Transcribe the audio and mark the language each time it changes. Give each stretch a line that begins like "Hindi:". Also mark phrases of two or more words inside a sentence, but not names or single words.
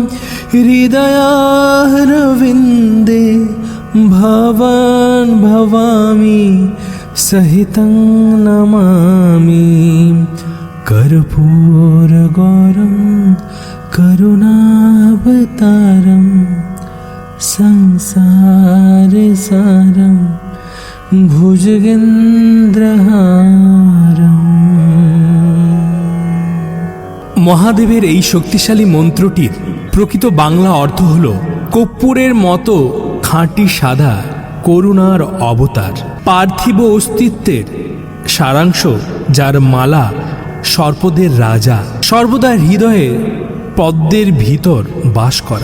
Sanskrit: हृदयारविन्दे भवन् भवानी सहितं नमामि कर्पूरगौरं करुणावतारं संसारसारं ভুজগেন্দ্রহারম।
Bangla: মহাদেবের এই শক্তিশালী মন্ত্রটির প্রকৃত বাংলা অর্থ হল কর্পূরের মতো খাঁটি সাদা করুণার অবতার, পার্থিব অস্তিত্বের সারাংশ, যার মালা সর্পদের রাজা, সর্বদা হৃদয়ে পদ্মের ভিতর বাস করা।